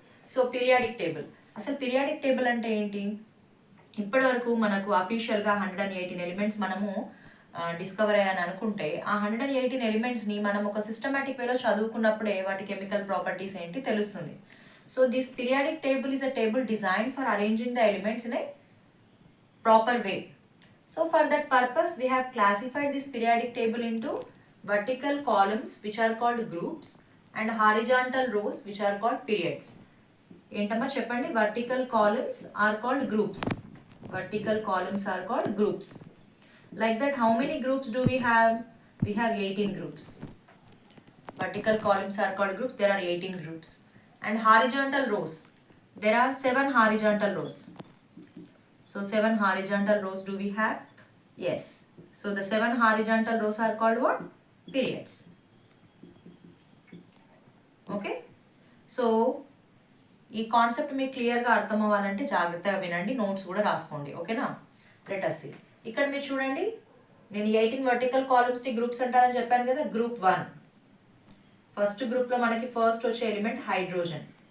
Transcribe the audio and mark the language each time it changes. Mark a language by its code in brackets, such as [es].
[te] So periodic table, అసలు periodic table అంటే ఏంటి? ఇప్పటి వరకు మనకు అఫీషియల్గా 118 ఎలిమెంట్స్ మనము డిస్కవర్ అయ్యాని అనుకుంటే, ఆ 118 ఎలిమెంట్స్ని మనం ఒక సిస్టమాటిక్ వేలో చదువుకున్నప్పుడే వాటి కెమికల్ ప్రాపర్టీస్ ఏంటి తెలుస్తుంది. [en] So this periodic table is a table design for arranging the elements in a proper way. So for that purpose we have classified this periodic table into vertical columns which are called groups and horizontal rows which are called periods. [te] ఏంటమ్మా చెప్పండి? [en] vertical columns are called groups. Vertical columns are called groups. Like that, how many groups do we have? We have 18 groups. Vertical columns are called groups. There are 18 groups. And horizontal rows, there are 7 horizontal rows. So 7 horizontal rows do we have? Yes. So the 7 horizontal rows are called what? Periods. Okay. [te] So ఈ concept మీకు క్లియర్గా అర్థం అవ్వాలంటే జాగ్రత్తగా వినండి, notes కూడా రాసుకోండి, ఓకేనా? [en] Let us see. [te] ఇక్కడ మీరు చూడండి, నేను 18 వర్టికల్ కాలమ్స్ని గ్రూప్స్ అంటారని చెప్పాను కదా. గ్రూప్ 1, ఫస్ట్ గ్రూప్లో మనకి ఫస్ట్ వచ్చే ఎలిమెంట్ హైడ్రోజన్.